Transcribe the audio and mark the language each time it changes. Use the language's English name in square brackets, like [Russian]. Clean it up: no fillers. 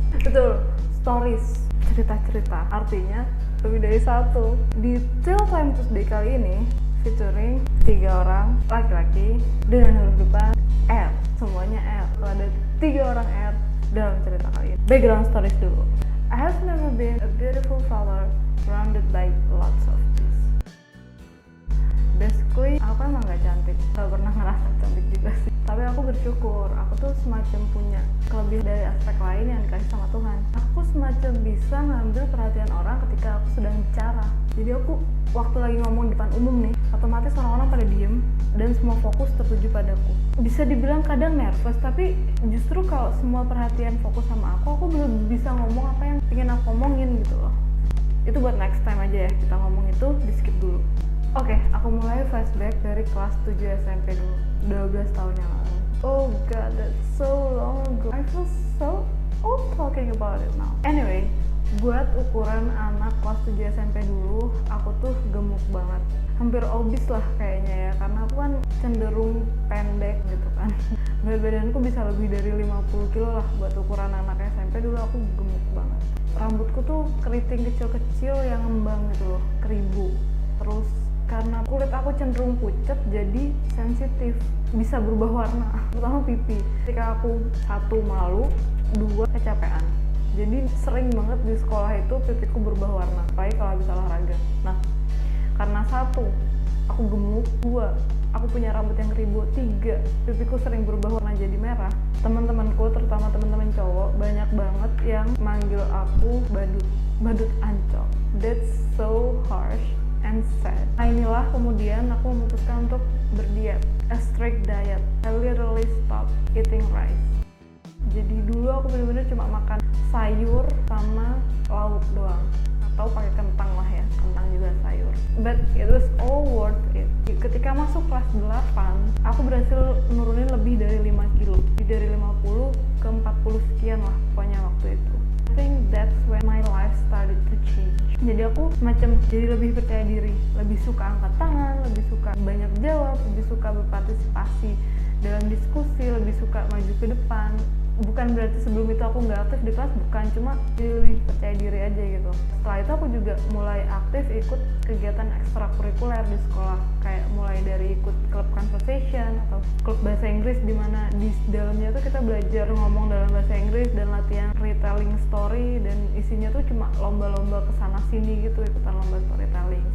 [Indonesian] Betul, stories, cerita-cerita. Artinya lebih dari satu. Di Tale Time Tuesday kali ini featuring 3 orang laki-laki dengan huruf depan R. Semuanya R. Ada 3 orang R dalam cerita kali ini. Background stories dulu. [English] I have never been a beautiful flower surrounded by lots of bees. [Indonesian] Basically, aku emang gak cantik. Gak pernah ngerasa cantik juga sih. Tapi aku bersyukur, aku tuh semacam punya kelebihan dari aspek lain yang dikasih sama Tuhan. Aku semacam bisa ngambil perhatian orang ketika aku sedang bicara. Jadi aku waktu lagi ngomong di depan umum nih, otomatis orang-orang pada diem dan semua fokus tertuju padaku. Bisa dibilang kadang nervous, tapi justru kalau semua perhatian fokus sama aku belum bisa ngomong apa yang ingin aku ngomongin gitu loh. Itu buat next time aja ya, kita ngomong itu di skip dulu. Oke, aku mulai flashback dari kelas 7 SMP dulu, 12 tahun yang lalu. [English] Oh god, that's so long ago. I feel so old talking about it now. [Indonesian] Anyway, buat ukuran anak kelas 7 SMP dulu, aku tuh gemuk banget. Hampir obese lah kayaknya ya, karena aku kan cenderung pendek gitu kan. Berat badanku bisa lebih dari 50 kilo lah buat ukuran anak SMP dulu, aku gemuk banget. Rambutku tuh keriting kecil-kecil yang ngembang gitu loh, keribu. Terus karena kulit aku cenderung pucat, jadi sensitif, bisa berubah warna, terutama pipi. Ketika aku 1 malu, 2 kecapean. Jadi sering banget di sekolah itu pipiku berubah warna, apalagi kalau habis olahraga. Nah, karena 1, aku gemuk, 2, aku punya rambut yang keribu, 3, pipiku sering berubah warna jadi merah. Teman-temanku, terutama teman-teman cowok, banyak banget yang manggil aku badut ancol. [English] That's so harsh and sad. [Indonesian] Nah inilah kemudian aku memutuskan untuk berdiet, [English] a strict diet. I literally stopped eating rice. [Indonesian] Jadi dulu aku bener-bener cuma makan sayur sama lauk doang, atau pakai kentang lah ya, kentang juga sayur. [English] But it was all worth it. [Indonesian] Ketika masuk kelas 8, aku berhasil nurunin lebih dari 5 kilo. Dari 50 ke 40 sekian lah pokoknya waktu itu. [English] I think that's when my life started to change. [Indonesian] Jadi aku macam jadi lebih percaya diri, lebih suka angkat tangan, lebih suka banyak jawab, lebih suka berpartisipasi dalam diskusi, lebih suka maju ke depan. Bukan berarti sebelum itu aku nggak aktif di kelas, bukan, cuma jadi lebih percaya diri aja gitu. Setelah itu aku juga mulai aktif ikut kegiatan ekstrakurikuler di sekolah, kayak mulai dari ikut klub conversation atau klub bahasa Inggris, di mana di dalamnya tuh kita belajar ngomong dalam bahasa Inggris dan latihan retelling story, dan isinya tuh cuma lomba-lomba kesana sini gitu, ikutan lomba storytelling.